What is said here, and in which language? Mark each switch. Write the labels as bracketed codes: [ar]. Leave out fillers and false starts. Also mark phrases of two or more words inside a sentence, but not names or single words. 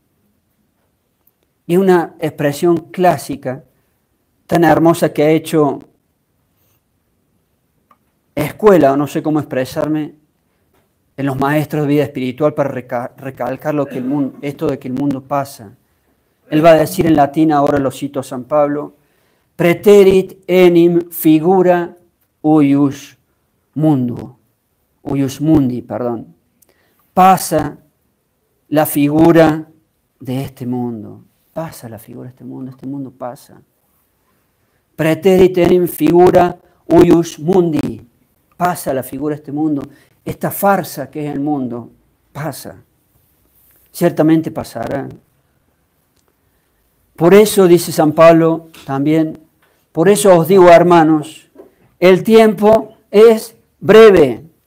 [es] Y una expresión clásica tan hermosa que ha hecho escuela, o no sé cómo expresarme, en los maestros de vida espiritual para recalcar lo que esto de que el mundo pasa. Él va a decir en latín, ahora lo cito a San Pablo, [la] preterit enim figura huius mundi, [es] perdón. Pasa la figura de este mundo. Pasa la figura de este mundo pasa. [la] Preterit enim figura huius mundi. [es] Pasa la figura de este mundo. Esta farsa que es el mundo pasa. Ciertamente pasará. Por eso, dice San Pablo también, por eso os digo, hermanos, el tiempo es breve.